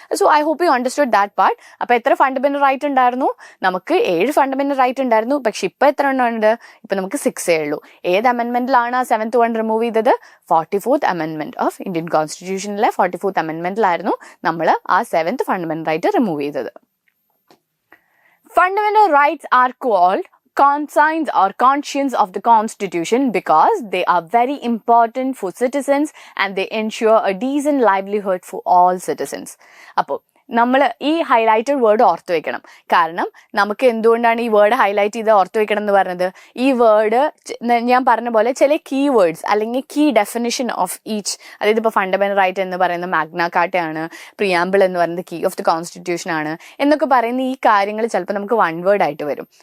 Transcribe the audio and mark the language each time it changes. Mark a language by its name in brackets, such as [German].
[English] So I hope you understood that part. [Malayalam] അപ്പോൾ എത്ര fundamental right ഉണ്ടായിരുന്നു? നമുക്ക് 7 ഫണ്ടമെന്റൽ റൈറ്റ് ഉണ്ടായിരുന്നു. പക്ഷെ ഇപ്പൊ എത്ര എണ്ണം ഉണ്ട്? ഇപ്പൊ നമുക്ക് 6 ഉള്ളൂ. ഏത് അമെൻമെന്റിലാണ് ആ 7th വൺ റിമൂവ് ചെയ്തത്? 44th അമെൻമെന്റ് ഓഫ് ഇന്ത്യൻ കോൺസ്റ്റിറ്റ്യൂഷനിലെ 44th അമെൻമെന്റിലായിരുന്നു നമ്മൾ ആ 7th ഫണ്ടമെന്റൽ റൈറ്റ് റിമൂവ് ചെയ്തത്. [English] Fundamental rights are called conscience or conscience of the Constitution because they are very important for citizens and they ensure a decent livelihood for all citizens. [Malayalam] അപ്പോൾ നമ്മൾ ഈ highlighted word ഓർത്തു വെക്കണം. കാരണം നമുക്ക് എന്തുകൊണ്ടാണ് ഈ വേർഡ് ഹൈലൈറ്റ് ചെയ്ത് ഓർത്തു വെക്കണം എന്ന് പറഞ്ഞത്? ഈ വേർഡ് ഞാൻ പറഞ്ഞ പോലെ ചില കീ വേർഡ്സ് അല്ലെങ്കിൽ കീ ഡെഫിനിഷൻ ഓഫ് ഈച്ച്, അതായത് ഇപ്പോൾ ഫണ്ടമെന്റൽ റൈറ്റ് എന്ന് പറയുന്നത് മാഗ്ന കാർട്ടയാണ്, പ്രിയാമ്പിൾ എന്ന് പറയുന്നത് കീ ഓഫ് ദി കോൺസ്റ്റിറ്റ്യൂഷൻ ആണ് എന്നൊക്കെ പറയുന്ന ഈ കാര്യങ്ങൾ ചിലപ്പോൾ നമുക്ക് വൺ വേർഡ് ആയിട്ട് വരും.